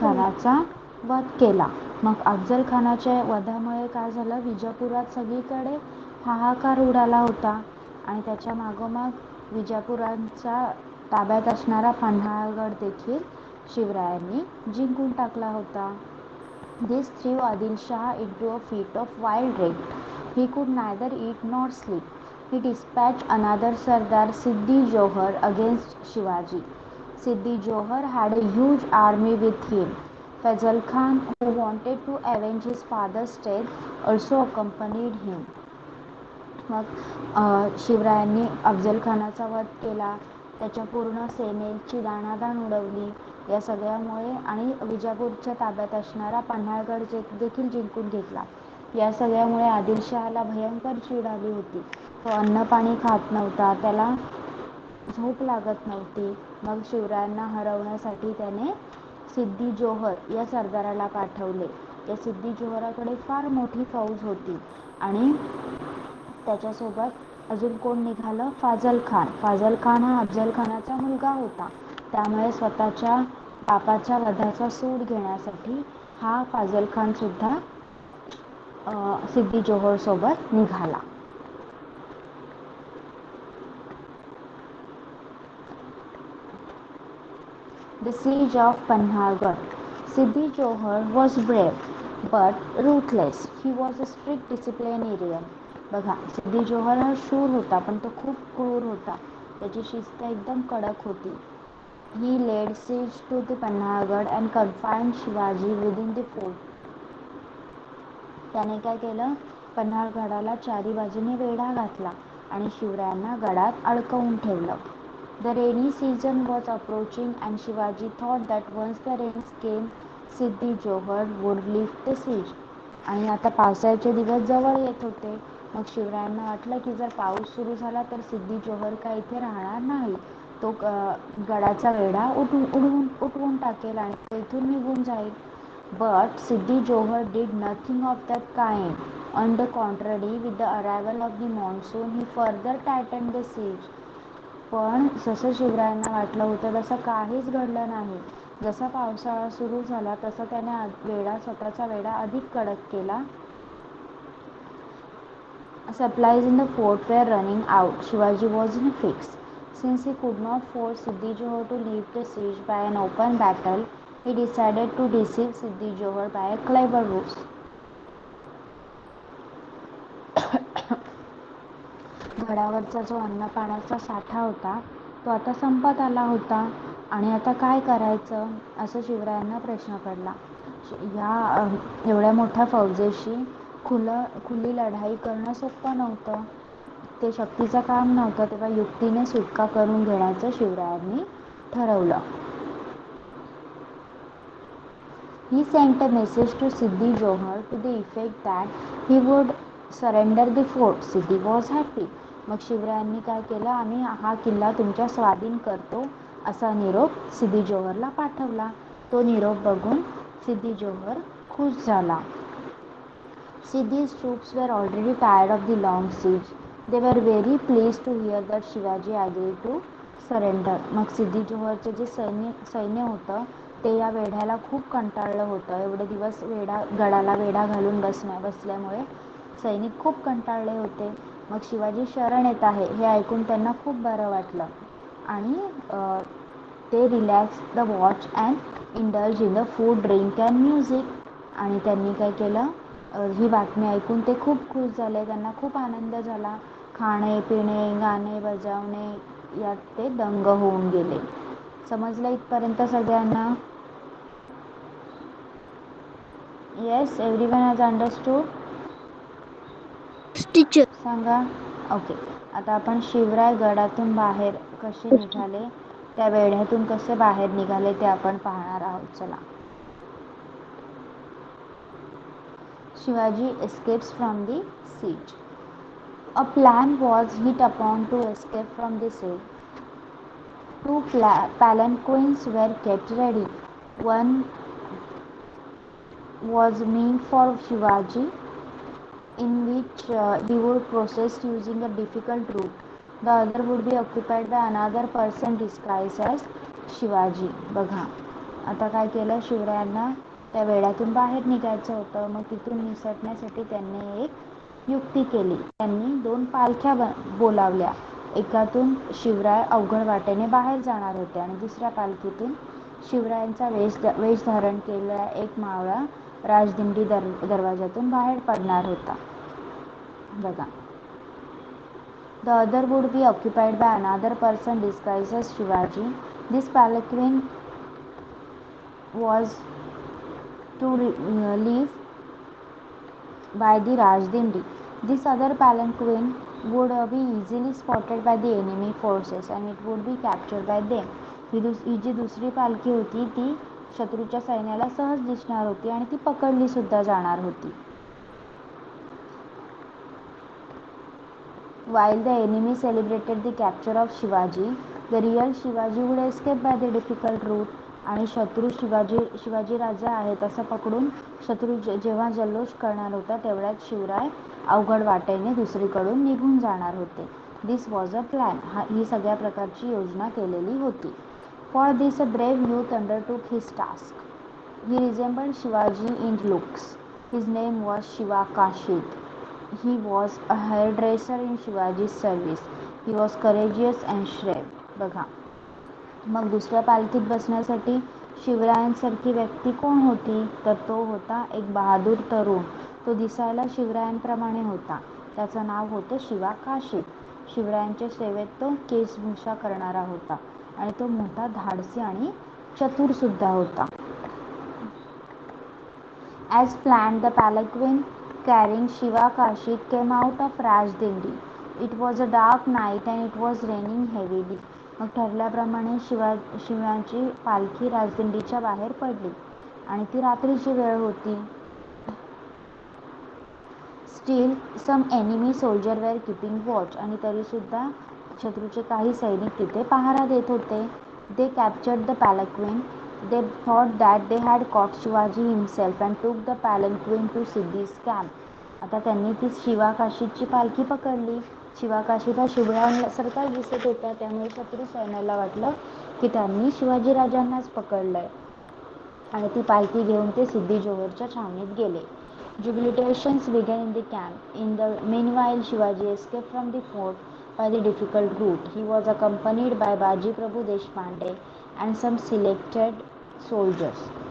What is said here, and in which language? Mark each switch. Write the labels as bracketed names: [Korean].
[Marathi] खानाचा वध केला. मग अफजल खानाच्या वधामुळे काय झालं, विजापुरात सगळीकडे हाहाकार उडाला होता आणि त्याच्या मागोमाग विजापुरांच्या ताब्यात असणारा पन्हाळगड देखील शिवरायांनी जिंकून टाकला होता. [English] This threw Adil Shah into a fit of wild rage. He could neither eat nor sleep. He dispatched another Sardar Siddhi Johar against Shivaji. Siddhi Johar had a huge army with him. Fazal Khan, who wanted to avenge his father's death, also accompanied him. [Marathi] मग शिवरायांनी अफजल खानाचा वध केला, त्याच्या पूर्ण सेनेची दाणादाण उडवली. या सगळ्यामुळे आणि विजापूरच्या ताब्यात असणारा पन्हाळगड देखील जिंकून घेतला. या सगळ्यामुळे आदिलशहाला भयंकर चीड आली होती. तो अन्न पाणी खात नव्हता, त्याला झोप लागत नव्हती. मग शिवरायांना हरवण्यासाठी त्याने सिद्धी जोहर या सरदाराला पाठवले. या सिद्धी जोहराकडे फार मोठी फौज होती आणि त्याच्यासोबत अजून कोण निघालं? फाजल खान. फाजल खान हा अफजल खानाचा मुलगा होता, त्यामुळे स्वतःच्या बापाच्या वधाचा सूड घेण्यासाठी हा फाजल खान सुद्धा सिद्धी जोहर सोबत निघाला. [English] The siege of Panhalgarh. Siddhi Johar was brave but ruthless. He was a strict disciplinarian. [Marathi] बघा, सिद्धी जोहर हा शूर होता, पण तो खूप क्रूर होता. त्याची शिस्त एकदम कडक होती. [English] He laid siege to the Panhalgarh and confined Shivaji within the fort. [Marathi] त्याने काय केलं? पन्हाळगडाला चारी बाजूने वेढा घातला आणि शिवरायांना गडात अडकवून ठेवलं. [English] The rainy season was approaching and Shivaji thought that once the rains came, Siddhi Johar would lift the siege. [Marathi] आणि आता पावसाळ्याचे दिवस जवळ येत होते. मग शिवरायांना वाटलं की जर पाऊस सुरू झाला तर सिद्धी जोहर काय इथे राहणार नाही. तो गडाचा वेढा उठवून टाकेल आणि तो इथून निघून जाईल. [English] But Siddhi Johar did nothing of that kind. On the contrary, with the arrival of the monsoon, he further tightened the siege. [Marathi] पण जसं शिवरायांना वाटलं होतं तसं काहीच घडलं नाही. जसा पावसाळा सुरू झाला तसा त्याने स्वतःचा वेढा अधिक कडक केला. [English] Supplies in the fort were running out. Shivaji was in a fix. Since he could not force Siddhi Johar to leave the siege by an open battle, he decided to deceive Siddhi Johar by a clever ruse. [Marathi] गडावरचा जो अन्न पाण्याचा साठा होता तो आता संपत आला होता आणि आता काय करायचं असं शिवरायांना प्रश्न पडला. या एवढ्या मोठ्या फौजेशी खुली लढाई करणं सोपं नव्हतं. ते शक्तीचं काम नव्हतं. तेव्हा युक्तीने सुटका करून घेण्याचं शिवरायांनी ठरवलं. [English] He sent a message to Siddhi Johar to the effect that he would surrender the fort. Siddhi was happy. [Marathi] मग शिवरायांनी काय केलं, आम्ही हा किल्ला तुमच्या स्वाधीन करतो असा निरोप सिद्धी जोहरला पाठवला. तो निरोप बघून सिद्धी जोहर खुश झाला. [English] Siddhi's troops were already tired of the long siege. They were very pleased to hear that Shivaji agreed to surrender. [Marathi] मग सिद्धी जोहरचे जे सैन्य होतं ते या वेढ्याला खूप कंटाळलं होतं. एवढे दिवस गडाला वेढा घालून बसल्यामुळे सैनिक खूप कंटाळले होते. मग शिवाजी शरण येत आहे हे ऐकून त्यांना खूप बरं वाटलं आणि ते [English] Relax the watch and indulge in the food, drink and music. [Marathi] आणि त्यांनी काय केलं, ही बातमी ऐकून ते खूप खुश झाले. त्यांना खूप आनंद झाला. खाणे पिणे गाणे बजावणे यात ते दंग होऊन गेले. समजलं इथपर्यंत सगळ्यांना? [English] Yes, everyone has understood? Teacher. [Marathi] सांगा. ओके. आता आपण शिवराय गडातून बाहेर कसे निघाले, त्या वेढ्यातून कसे बाहेर निघाले ते आपण पाहणार आहोत. चला. [English] Shivaji escapes from the siege. A plan was hit upon to escape from the siege. Two palanquins were kept ready. One was meant for Shivaji, in which he would proceed using a difficult route. The other would be occupied by another person disguised as Shivaji. [Marathi] बघा आता काय केलं, शिवरायांना त्या वेढ्यातून बाहेर निघायचं होतं. मग तिथून निसटण्यासाठी त्यांनी एक युक्ती केली. त्यांनी 2 पालख्या बोलावल्या. एकातून शिवराय अवघड वाटेने बाहेर जाणार होते आणि दुसऱ्या पालखीतून शिवरायांचा वेश धारण केलेला एक मावळा राजदिंडी दरवाजातून बाहेर पडणार होता. बघा. [English] The other would be occupied by another person disguised as Shivaji. This palanquin was to leave by the Rajdindi. This other palanquin would be easily spotted by the enemy forces and it would be captured by them. [Marathi] ही जी दुसरी पालखी होती ती शत्रूच्या सैन्याला सहज दिसणार होती आणि ती पकडली सुद्धा जाणार होती. [English] While the enemy celebrated the capture of Shivaji, the real Shivaji would escape by the difficult route. [Marathi] आणि शत्रू शिवाजी राजा आहेत असं पकडून शत्रू जेव्हा जल्लोष करणार होता तेवढ्यात शिवराय अवघड वाटेने दुसरीकडून निघून जाणार होते. [English] This was a plan. [Marathi] ही सगळ्या प्रकारची योजना केलेली होती. [English] For this a brave youth undertook his task. He resembled Shivaji in looks. His name was Shiva Kashid. He was a hairdresser in Shivaji's service. He was courageous and brave. [Marathi] बघा. मग दुसऱ्या पालखीत बसण्यासाठी शिवरायांसारखी व्यक्ती कोण होती, तर तो होता एक बहादूर तरुण. तो दिसायला शिवरायांप्रमाणे होता. त्याचं नाव होतं शिवा काशीद. शिवरायांच्या सेवेत तो केशभूषा करणारा होता आणि तो मोठा धाडसी आणि चतुर सुद्धा होता. [English] As planned, the palanquin carrying Shiva Kashid came out of Rajdindi. It was a dark night and it was raining heavily. [Marathi] मग ठरल्याप्रमाणे शिवाची पालखी राजदिंडीच्या बाहेर पडली आणि ती रात्रीची वेळ होती. [English] Still, some enemy soldiers were keeping watch. [Marathi] आणि तरी सुद्धा शत्रूचे काही सैनिक तिथे पहारा देत होते. [English] They captured the palanquin. They thought that they had caught Shivaji himself and took the palanquin to Siddhi's camp. [Marathi] आता त्यांनी ती शिवाकाशीची पालखी पकडली. शिवाकाशीत हा शिवरायांसारखाच दिसत होता, त्यामुळे शत्रू सैन्याला वाटलं की त्यांनी शिवाजीराजांनाच पकडलंय आणि ती पालखी घेऊन ते सिद्धी जोहरच्या छावणीत गेले. [English] Jubilitations began in the camp. In the meanwhile, Shivaji escaped from the fort by the difficult route. He was accompanied by Baji Prabhu Deshpande and some selected soldiers.